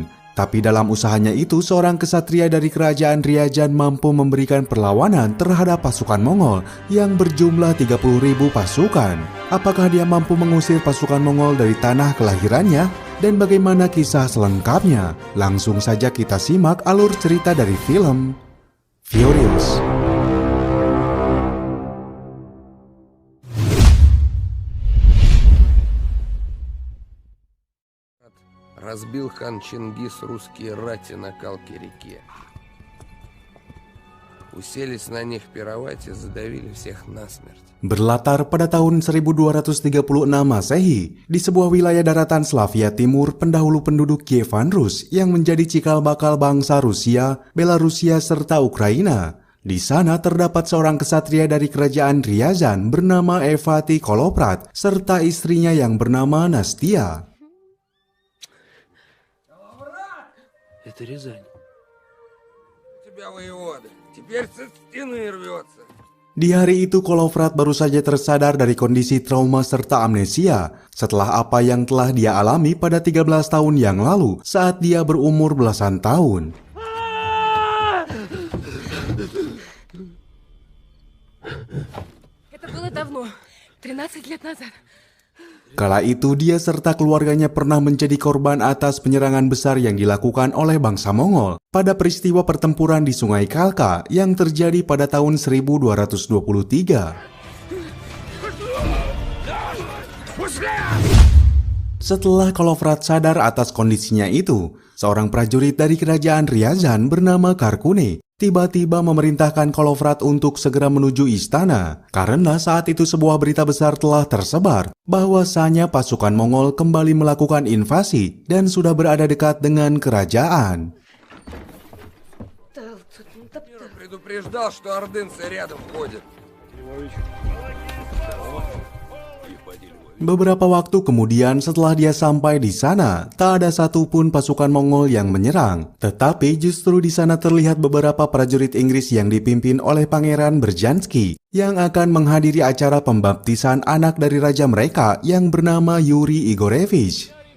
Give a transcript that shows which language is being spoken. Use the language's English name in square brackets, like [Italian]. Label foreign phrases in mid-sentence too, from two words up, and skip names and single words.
[Indonesian] Tapi dalam usahanya itu seorang kesatria dari kerajaan Ryazan mampu memberikan perlawanan terhadap pasukan Mongol yang berjumlah 30.000 pasukan. Apakah dia mampu mengusir pasukan Mongol dari tanah kelahirannya? Dan bagaimana kisah selengkapnya? Langsung saja kita simak alur cerita dari film Furious. [Russian] Разбил хан Чингис русские рати на Калке-реке. Уселись на них пировать и задавили всех насмерть. [Indonesian] Berlatar pada tahun 1236 Masehi, di sebuah wilayah daratan Slavia Timur, pendahulu penduduk Kievan Rus yang menjadi cikal bakal bangsa Rusia, Belarusia, serta Ukraina. Di sana terdapat seorang kesatria dari kerajaan Ryazan bernama Evati Koloprat, serta istrinya yang bernama Nastia. [Russian] Это Рязань. Тебя воевода, теперь со стены рвется. [Indonesian] Di hari itu Koloprat baru saja tersadar dari kondisi trauma serta amnesia setelah apa yang telah dia alami pada 13 tahun yang lalu saat dia berumur belasan tahun. [Russian] Это было давно, 13 лет назад. [Indonesian] Kala itu dia serta keluarganya pernah menjadi korban atas penyerangan besar yang dilakukan oleh bangsa Mongol pada peristiwa pertempuran di Sungai Kalka yang terjadi pada tahun 1223. Setelah Koloprat sadar atas kondisinya itu, seorang prajurit dari kerajaan Ryazan bernama Karkune tiba-tiba memerintahkan Koloprat untuk segera menuju istana karena saat itu sebuah berita besar telah tersebar bahwasanya pasukan Mongol kembali melakukan invasi dan sudah berada dekat dengan kerajaan. [Russian] Предупреждал, что ордынцы рядом ходят. [Indonesian] Beberapa waktu kemudian setelah dia sampai di sana, tak ada satupun pasukan Mongol yang menyerang. Tetapi justru di sana terlihat beberapa prajurit Inggris yang dipimpin oleh Pangeran Berjanski yang akan menghadiri acara pembaptisan anak dari raja mereka yang bernama Yuri Igorevich.